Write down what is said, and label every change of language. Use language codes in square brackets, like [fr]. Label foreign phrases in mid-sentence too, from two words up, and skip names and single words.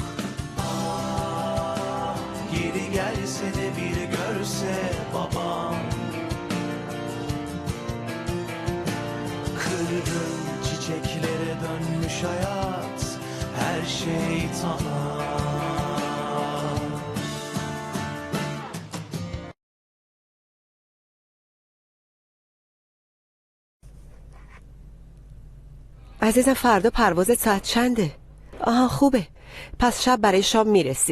[tr] Ah, geri gelse de bir görse babam. Kırgın çiçeklere dönmüş hayat, her şey tamam. [fa] عزیزم فردا پروازت ساعت چنده؟ آها خوبه، پس شب برای شام میرسی.